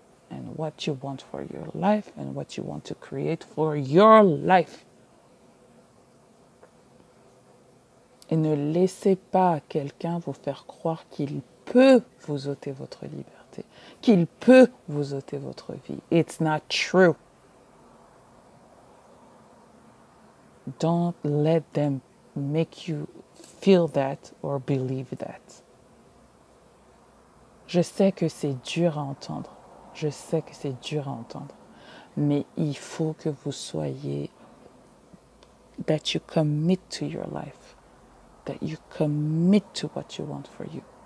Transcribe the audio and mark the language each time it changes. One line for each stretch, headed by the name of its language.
English: And what you want for your life and what you want to create for your life.
French: Et ne laissez pas quelqu'un vous faire croire qu'il peut vous ôter votre liberté, qu'il peut vous ôter votre vie.
English: It's not true. Don't let them make you feel that or believe that.
French: Je sais que c'est dur à entendre. Je sais que c'est dur à entendre, mais il faut que vous soyez,
English: that you commit to your life, that you commit to what you want for you.